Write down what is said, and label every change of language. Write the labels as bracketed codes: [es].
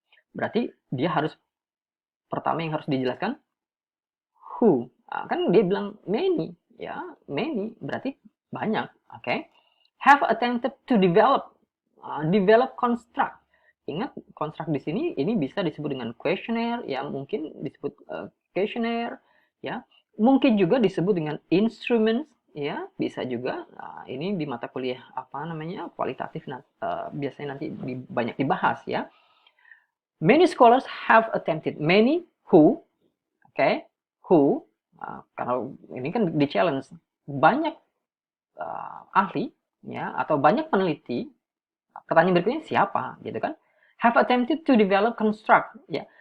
[id] Berarti dia harus pertama yang harus dijelaskan who. Kan dia bilang many, ya, many berarti banyak, oke. [en] Have attempted to develop construct. [id] Ingat, construct di sini ini bisa disebut dengan questionnaire, ya, mungkin disebut questionnaire, ya. Mungkin juga disebut dengan instruments, ya, bisa juga. Ini di mata kuliah kualitatif, biasanya nanti banyak dibahas, ya. [en] Many scholars have attempted, [id] many who, okay, who, kalau ini kan di challenge, banyak ahli, ya, atau banyak peneliti. Pertanyaan berikutnya siapa, gitu kan? [en] Have attempted to develop construct, ya.